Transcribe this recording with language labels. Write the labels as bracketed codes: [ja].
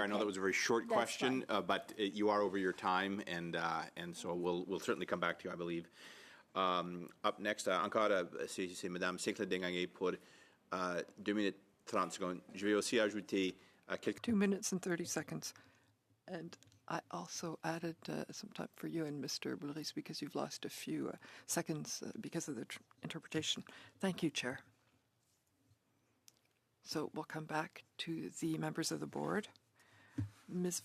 [en] Okay. I know that was a very short question, but you are over your time, and so we'll certainly come back to you, I believe. Up next, [fr] encore, c'est Madame Sinclair-Desgagnés pour 2 minutes 30 secondes. Je vais aussi ajouter quelques... [en] 2 minutes and 30 seconds. And I also added some time for you and Mr. Boulris, because you've lost a few seconds because of the interpretation. Thank you, Chair. So we'll come back to the members of the board. Ms.